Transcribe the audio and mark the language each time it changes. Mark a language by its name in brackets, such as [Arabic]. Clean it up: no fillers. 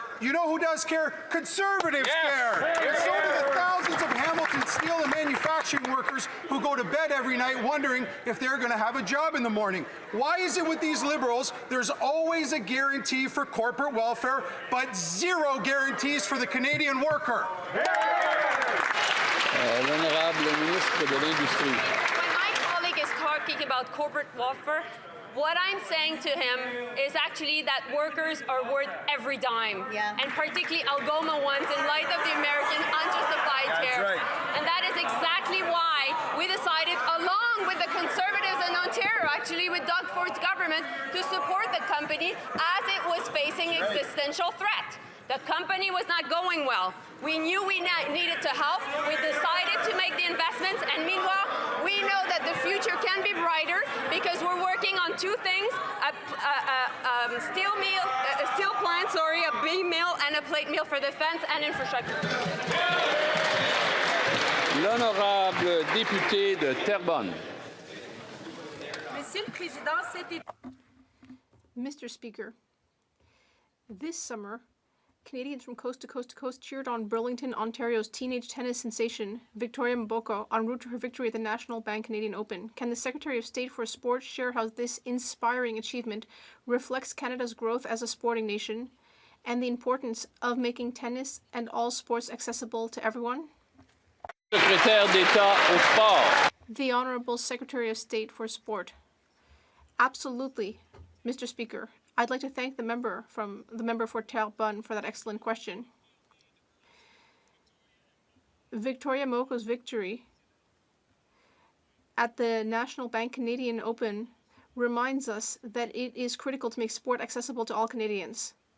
[English] You know who does care? Conservatives care. And so do the thousands of Hamilton steel and manufacturing manufacturing workers who go to bed every night wondering if they're going to have a job in the morning. Why is it with these Liberals there's always a guarantee for corporate welfare, but zero guarantees for the Canadian worker? [French] L'honorable ministre de l'Industrie. [English] When my colleague is talking about corporate welfare, what I'm saying to him is actually that workers are worth every dime, and particularly Algoma ones in light of the American unjustified tariffs. And that is exactly why we decided, along with the Conservatives in Ontario, actually with Doug Ford's government, to support the company as it was facing existential threat. The company was not going well. We knew we needed to help. We decided to make the investments, and meanwhile, we know that the future can be brighter because we're working on two things: a steel plant, a beam mill, and a plate mill for defense and infrastructure. [French] L'honorable député de Terrebonne. [English] Mr. Speaker, this summer, Canadians from coast to coast to coast cheered on Burlington, Ontario's teenage tennis sensation, Victoria Mboko, en route to her victory at the National Bank Canadian Open. Can the Secretary of State for Sport share how this inspiring achievement reflects Canada's growth as a sporting nation and the importance of making tennis and all sports accessible to everyone? [French] Secrétaire d'État au sport. [English] The Honourable Secretary of State for Sport. Absolutely, Mr. Speaker. I'd like to thank the member for Terrebonne for that excellent question. Victoria Moko's victory at the National Bank Canadian Open reminds us that it is critical to make sport accessible to all Canadians.